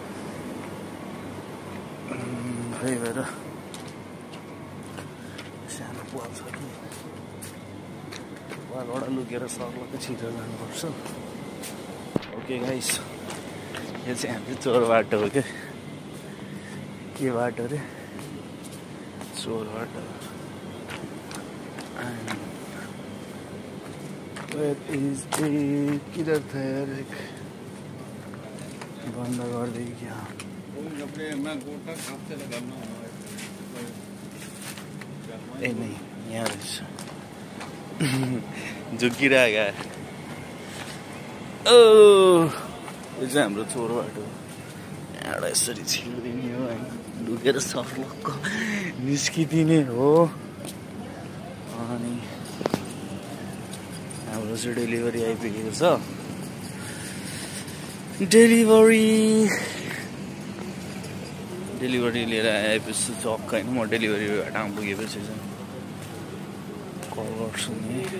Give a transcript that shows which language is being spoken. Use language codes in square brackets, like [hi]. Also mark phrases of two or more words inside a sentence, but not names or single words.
[ne] त्यही भएर सानो पाल छ कि पालबाट लुकेर सर्लको छिटो जानुपर्छ। ओके गाइस, यो चाहिँ हाम्रो चोर बाटो हो क्या। के बाटो रे? चोर बाटो। [hi] किधर था यार? एक बंद कर दी क्या? ए नहीं यार झुकिरहेको है। [ne] ओ यो चाहिँ हाम्रो चोर बाटो। यहाँबाट यसरी छिर्दिने हो होइन, लुकेर सर्लक्क निस्किदिने हो। अनि हाम्रो चाहिँ डेलिभरी आइपुगेको छ। डेलिभरी लिएर आएपछि चक्क होइन, म डेलिभरी ठाउँ पुगेपछि चाहिँ कल गर्छु नि।